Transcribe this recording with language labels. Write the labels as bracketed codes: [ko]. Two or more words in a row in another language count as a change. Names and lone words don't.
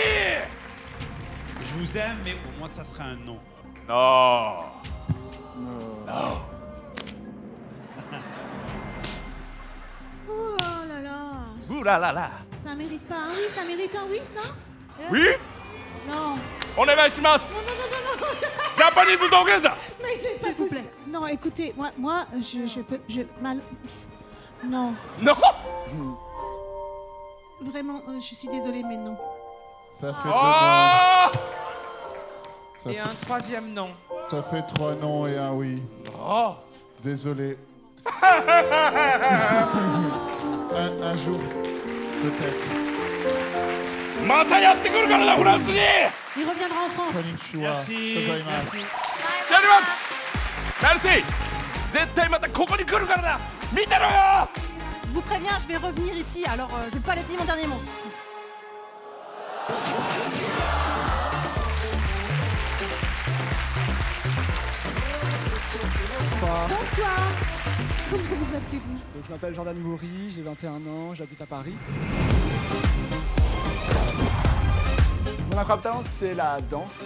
[fr] Je vous aime, mais pour moi, ça sera un non. Non! Oh là là. Ouh là là là! Ça mérite pas un oui, ça mérite un oui, ça? Oui? Non. [ja] お願いします! [fr] Non. [en] Japanese Dogeza! [fr] Mais il est pas possible. Non, écoutez, moi, non. Non! Vraiment, je suis désolée, mais non. Ça fait Oh! deux Et noms. un troisième nom. Ça fait 3 noms et un oui. Oh! Désolé. un jour, peut-être. [ja] またやってくるからな、フランスに！ [fr] Il reviendra en France. [ja] Konnichiwa. [fr] Merci. [ja] Gozaimasu. [fr] Merci. [ja] やります！メルシー！絶対またここに来るからな！見てろよ！ [fr] Je vous préviens, je vais revenir ici, alors je vais pas aller dire mon dernier mot. Bonsoir. Bonsoir. Comment vous appelez-vous? Donc, je m'appelle Jordan Moury, j'ai 21 ans, j'habite à Paris. Mon incroyable talent, c'est la danse.